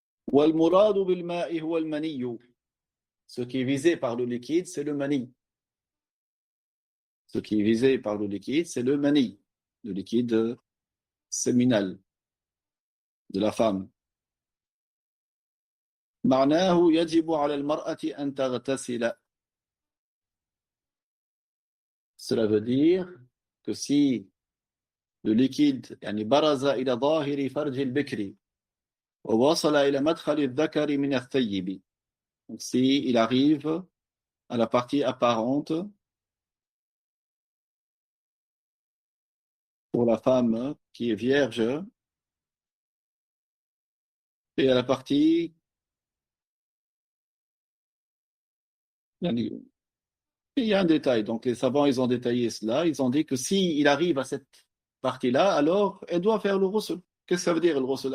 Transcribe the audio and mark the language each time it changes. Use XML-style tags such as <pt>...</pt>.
<ar>وَالْمُرَادُ بِالْمَاءِ هُوَ الْمَنِيُّ.</ar> <fr>Ce qui est visé par le liquide, c'est le mani. Ce qui est visé par le liquide, c'est le mani, le liquide séminal de la femme.</fr> <ar>معناه يجب على المرأة أن تغتسل.</ar> <fr>Cela veut dire que si le liquide</fr> <ar>يعني برز إلى ظاهر فرج البكر ووصل إلى مدخل الذكر من الثيب.</ar> <fr>Donc si il arrive à la partie apparente pour la femme qui est vierge et à la partie il y a un détail, donc les savants ils ont détaillé cela, ils ont dit que si il arrive à cette partie-là, alors elle doit faire le ghusl. Qu'est-ce que ça veut dire le ghusl?</fr>